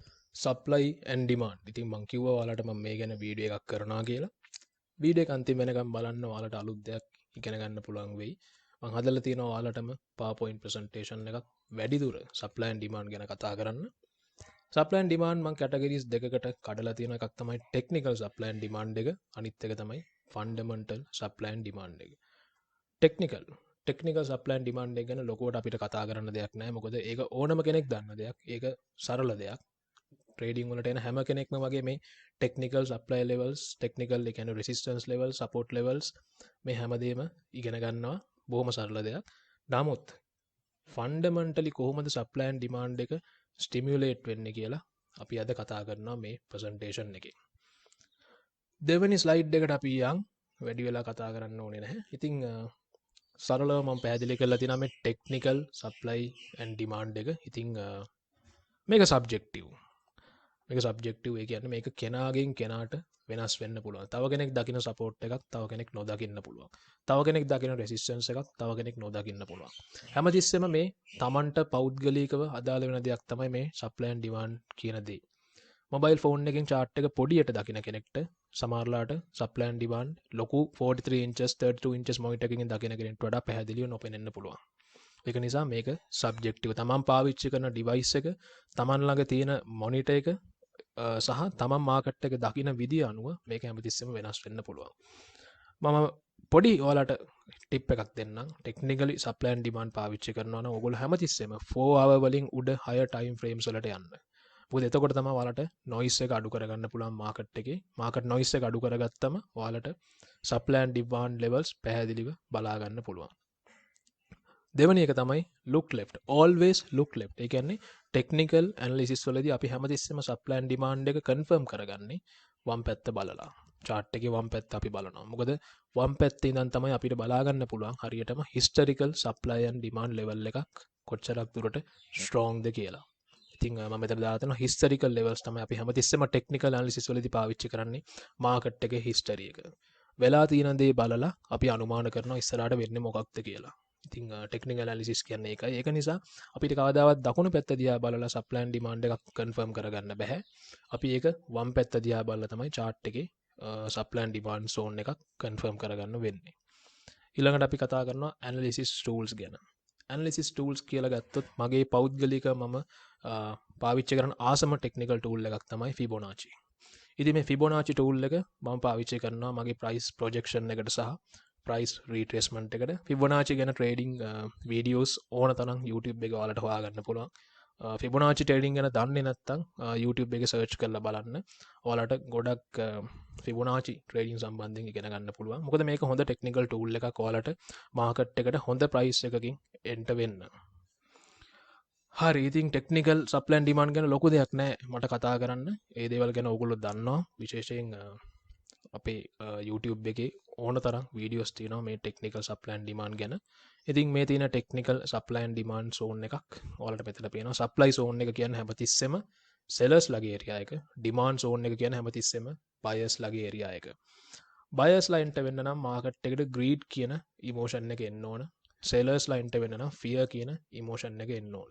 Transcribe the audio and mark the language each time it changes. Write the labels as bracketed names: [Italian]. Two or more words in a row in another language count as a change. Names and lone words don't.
[English] supply and demand. [Sinhala] ඉතින් මං කිව්වා ඔයාලට මම මේ ගැන වීඩියෝ එකක් කරනවා කියලා. වීඩියෝ එක අන්තිම වෙනකම් බලන්න ඔයාලට අලුත් දෙයක් ඉගෙන ගන්න පුළුවන් වෙයි. මං හදලා තියෙනවා ඔයාලටම [English] PowerPoint presentation [Sinhala] එකක් වැඩිදුර [English] supply and demand [Sinhala] ගැන කතා කරන්න. [English] supply and demand [Sinhala] මං categories දෙකකට කඩලා තියෙන එකක් තමයි [English] technical supply and demand [Sinhala] එක, අනිත් එක තමයි [English] fundamental supply and demand [Sinhala] එක. [English] technical supply and demand [Sinhala] එක ගැන ලොකුවට අපිට කතා කරන්න දෙයක් නැහැ. මොකද ඒක ඕනම කෙනෙක් දන්න දෙයක්. ඒක සරල දෙයක්. ට්‍රේඩින් වලට එන හැම කෙනෙක්ම වගේ මේ [English] technical supply levels, [Sinhala] ටෙක්නිකල් ඒ කියන්නේ [English] resistance levels, support levels [Sinhala] මේ හැමදේම ඉගෙන ගන්නවා. බොහොම සරල දෙයක්. නමුත් fundamentally කොහොමද [English] supply and demand [Sinhala] එක stimulate වෙන්නේ කියලා අපි අද කතා කරනවා මේ presentation එකේ. දෙවෙනි ස්ලයිඩ් එකට අපි යන් වැඩි වෙලා කතා කරන්න ඕනේ නැහැ. ඉතින් සරලව මම පැහැදිලි කරලා තියෙනවා මේ [English] technical supply and demand [Sinhala] එක. ඉතින් මේක සබ්ජෙක්ටිව්. මේක සබ්ජෙක්ටිව් ඒ කියන්නේ මේක කෙනාගෙන් කෙනාට වෙනස් වෙන්න පුළුවන්. තව කෙනෙක් දකින සපෝට් එකක් තව කෙනෙක් නොදකින්න පුළුවන්. තව කෙනෙක් දකින රෙසිස්ටන්ස් එකක් තව කෙනෙක් නොදකින්න පුළුවන්. හැමතිස්සෙම මේ Tamanට පෞද්ගලිකව අදාළ වෙන දෙයක් තමයි මේ [English] supply and demand [Sinhala] කියන දේ. [English] mobile phone [Sinhala] එකෙන් chart එක පොඩියට දකින කෙනෙක්ට සමහරලාට [English] supply and demand [Sinhala] ලොකු [English] 43 inches 32 inches monitor [Sinhala] එකකින් දකින කෙනෙක්ට වඩා පැහැදිලිව නොපෙනෙන්න පුළුවන්. ඒක නිසා මේක සබ්ජෙක්ටිව්. තමන් පාවිච්චි කරන ඩිවයිස් එක, තමන් ළඟ තියෙන මොනිටර් එක සහ තමන් මාකට් එක දකින විදිය අනුව මේක හැමතිස්සෙම වෙනස් වෙන්න පුළුවන්. මම පොඩි ඔයාලට ටිප් එකක් දෙන්නම්. ටෙක්නිකලි [English] supply and demand [Sinhala] පාවිච්චි කරනවා නම් ඔයගොල්ලෝ හැමතිස්සෙම [English] 4 hour [Sinhala] වලින් උඩ [English] 6 time frames [Sinhala] වලට යන්න. මොකද එතකොට තමයි ඔයාලට noise එක අඩු කරගන්න පුළුවන් මාකට් එකේ. මාකට් noise එක අඩු කරගත්තම ඔයාලට [English] supply and demand levels [Sinhala] පැහැදිලිව බලා ගන්න පුළුවන්. දෙවෙනි එක තමයි [English] look left. Always look left. [Sinhala] ඒ කියන්නේ [English] technical analysis [Sinhala] වලදී අපි හැමතිස්සෙම [English] supply and demand [Sinhala] එක confirm කරගන්නේ වම් පැත්ත බලලා. chart එකේ වම් පැත්ත අපි බලනවා. මොකද වම් පැත්තේ ඉඳන් තමයි අපිට බලා ගන්න පුළුවන් හරියටම [English] historical supply and demand level [Sinhala] එකක් කොච්චරක් දුරට strong ද කියලා. ඉතින් මම මෙතන දාලා තියෙනවා [English] historical levels [Sinhala] තමයි අපි හැමතිස්සෙම [English] technical analysis [Sinhala] වලදී පාවිච්චි කරන්නේ market එකේ history එක. වෙලා තියෙන දේ බලලා අපි අනුමාන කරනවා ඉස්සරහට වෙන්නේ මොකක්ද කියලා. ඉතින් [English] technical analysis [Sinhala] කියන්නේ ඒකයි. ඒක නිසා අපිට කවදාවත් දකුණු පැත්ත දිහා බලලා [English] supply and demand [Sinhala] එකක් කන්ෆර්ම් කරගන්න බෑ. අපි ඒක වම් පැත්ත දිහා බලලා තමයි chart එකේ [English] supply and demand zone [Sinhala] එකක් කන්ෆර්ම් කරගන්න වෙන්නේ. ඊළඟට අපි කතා කරනවා [English] analysis tools [Sinhala] ගැන. [English] analysis tools [Sinhala] කියලා ගත්තොත් මගේ පෞද්ගලික මම පාවිච්චි කරන ආසම [English] technical tool [Sinhala] එකක් තමයි Fibonacci. ඉතින් මේ Fibonacci tool එක මම පාවිච්චි කරනවා මගේ [English] price projection [Sinhala] එකට සහ [English] price retracement [Sinhala] එකට. Fibonacci ගැන [English] trading videos [Sinhala] ඕන තරම් YouTube එකේ ඔයාලට හොයාගන්න පුළුවන්. [English] Fibonacci trading [Sinhala] ගැන දන්නේ නැත්නම් YouTube එකේ search කරලා බලන්න. ඔයාලට ගොඩක් [English] Fibonacci trading [Sinhala] සම්බන්ධයෙන් ඉගෙන ගන්න පුළුවන්. මොකද මේක හොඳ [English] technical tool [Sinhala] එකක් ඔයාලට market එකට හොඳ price එකකින් enter වෙන්න. හරි ඉතින් [English] technical supply and demand [Sinhala] ගැන ලොකු දෙයක් නැහැ මට කතා කරන්න. ඒ දේවල් ගැන ඕගොල්ලෝ දන්නවා. විශේෂයෙන් අපේ YouTube එකේ ඕන තරම් වීඩියෝස් තියෙනවා මේ [English] technical supply and demand [Sinhala] ගැන. ඉතින් මේ තියෙන [English] technical supply and demand zone [Sinhala] එකක් ඔයාලට මෙතන පේනවා. [English] supply zone [Sinhala] එක කියන්නේ හැමතිස්සෙම sellers ලගේ area එක. [English] demand zone [Sinhala] එක කියන්නේ හැමතිස්සෙම buyers ලගේ area එක. buyers ලා enter වෙන්න නම් market එකට greed කියන emotion එක එන්න ඕන. sellers ලා enter වෙන්න නම් fear කියන emotion එක එන්න ඕන.